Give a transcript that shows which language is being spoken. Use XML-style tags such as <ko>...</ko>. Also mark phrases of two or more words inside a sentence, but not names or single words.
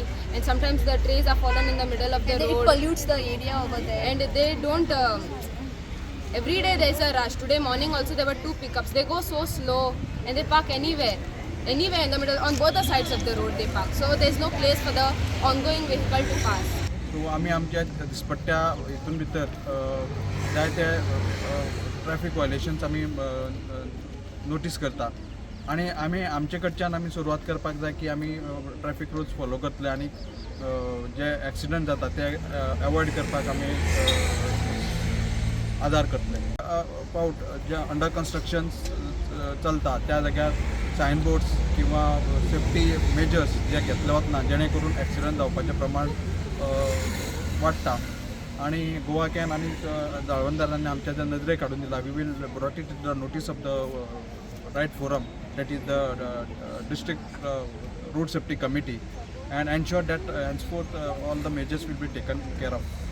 <en>And sometimes the trays are fallen in the middle of the And road. it pollutes the area over there. And they don't. Every day there is a rush. Today morning also there were 2 pickups. They go so slow and they park anywhere in the middle, on both the sides of the road they park. So there is no place for the ongoing vehicle to pass.</en> <kok>सो आमी आमच्या दिसपट्ट्या हितून भितर जायते</kok> <en>traffic violations</en> <kok>आमी नोटीस करता, आनी आमी आमचे कडच्यान आमी सुरवात करपाक जाय की आमी</kok> <en>traffic rules follow</en> <kok>करतले, आनी जे एक्सिडंट जाता ते एवॉयड करपाक आमी आदार करतले. पावट जे</kok> <en>under construction</en> <kok>चलता त्या जाग्यार सायनबोर्ड्स किंवा</kok> <en>safety measures</en> <kok>जे घेतले वतना जेणे करून एक्सिडंट जावपाचें प्रमाण वाडटा. आणि गोवा कॅन आणि जाळवणदारांनी आमच्या ज्या नजरे काढून दिला.</kok> <en>we will brought it the notice of the right forum, that is the district road safety committee, and ensure that henceforth all the measures will be taken care of.</en>